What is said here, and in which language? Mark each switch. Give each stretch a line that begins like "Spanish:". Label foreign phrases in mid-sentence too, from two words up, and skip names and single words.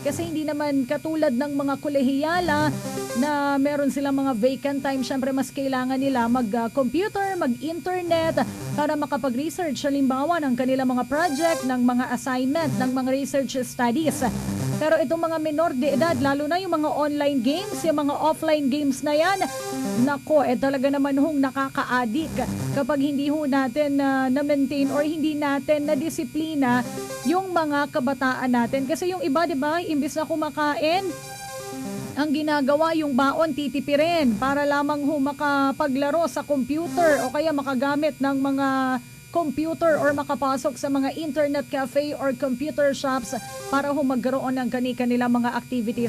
Filipino: Kasi hindi naman katulad ng mga kolehiyala na meron silang mga
English: vacant time.
Filipino: Siyempre, mas kailangan nila mag-computer, mag-internet para makapag-research, halimbawa ng kanilang mga project, ng mga assignment, ng mga
English: research studies.
Filipino: Pero itong mga menor de edad, lalo na yung mga
English: online games,
Filipino: yung mga
English: offline games
Filipino: na yan, nako, talaga naman hong nakaka-addict kapag hindi ho natin na-maintain or hindi natin na-disiplina yung mga kabataan natin. Kasi yung iba, diba, imbis na kumakain, ang ginagawa yung baon titipirin para lamang ho makapaglaro sa computer o kaya makagamit ng mga computer or makapasok sa mga
English: internet cafe or computer shops
Filipino: para ho magkaroon ng kanilang mga activities.